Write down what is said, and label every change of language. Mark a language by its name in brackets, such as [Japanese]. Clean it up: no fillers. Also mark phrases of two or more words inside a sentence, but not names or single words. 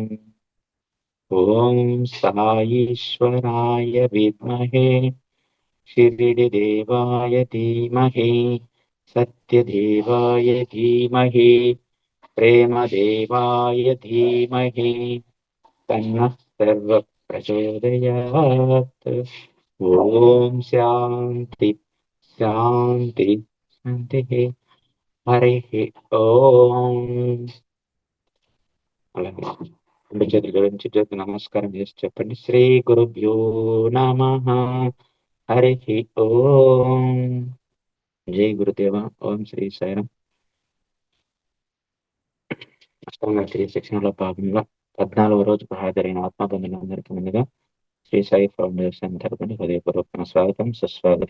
[Sanskrit] ॐ साईश्वराय विद्महे शिरिडिदेवाय धीमहि सत्यदेवाय धीमहि प्रेमदेवाय धीमहि तन्नः सर्वः प्रचोदयात्। ओम शांति शांति शांति हरि ओम। [Telugu] అలాగే రెండు చేతులు జోడించి జ్యోతి నమస్కారం చేసి చెప్పండి. [Sanskrit] శ్రీ గురుభ్యో నమః. హరి ఓం. జై గురుదేవ. ఓం శ్రీ సాయిరాం. [Telugu] అష్టాంగ శిక్షణలో భాగంగా 14వ రోజుకు హాజరైన ఆత్మబంధువులందరికీ ముందుగా శ్రీ సాయి ఫౌండేషన్ తరపున హృదయపూర్వక స్వాగతం, సుస్వాగతం.